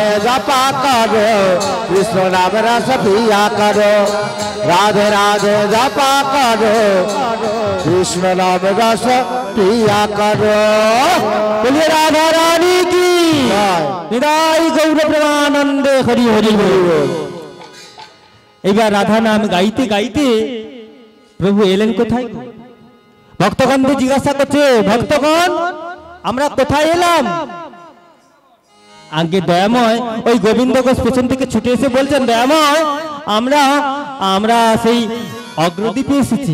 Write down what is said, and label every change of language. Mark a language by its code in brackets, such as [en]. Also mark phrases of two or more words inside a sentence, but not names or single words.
[hi] जपा करो, कृष्ण नाम रस पिया करो। राधे राधे जपा करो, कृष्ण नाम रस पिया करो। बोलिए राधा रानी की निदाई गौर प्रेमानंदे हरि हरि बोल। [bn] এবার রাধা নাম গাইতে গাইতে প্রভু এলেন কোথায়? ভক্তগণকে জিজ্ঞাসা করছে, ভক্তগণ আমরা কোথায় এলাম? আগে দয়াময় ওই গোবিন্দ ঘোষ পেছন থেকে ছুটে এসে বলছেন, দয়াময় আমরা আমরা সেই অগ্রদ্বীপে এসেছি।